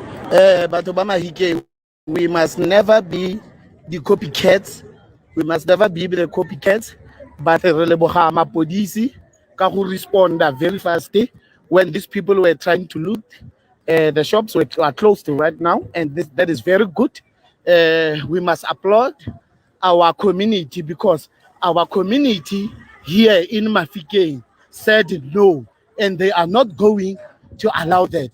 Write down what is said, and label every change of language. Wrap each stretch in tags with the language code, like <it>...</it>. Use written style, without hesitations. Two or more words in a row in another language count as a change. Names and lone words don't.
<tn>Batho ba Mahikeng,</tn> <en>we must never be the copycats. We must never be the copycats. But</en> <tn>re leboga mapodisi ka go responda</tn> <en>very fast when these people were trying to loot. The shops are closed right now, and that is very good. We must applaud our community because our community here in Mafikeng said no, and they are not going to allow that.</en>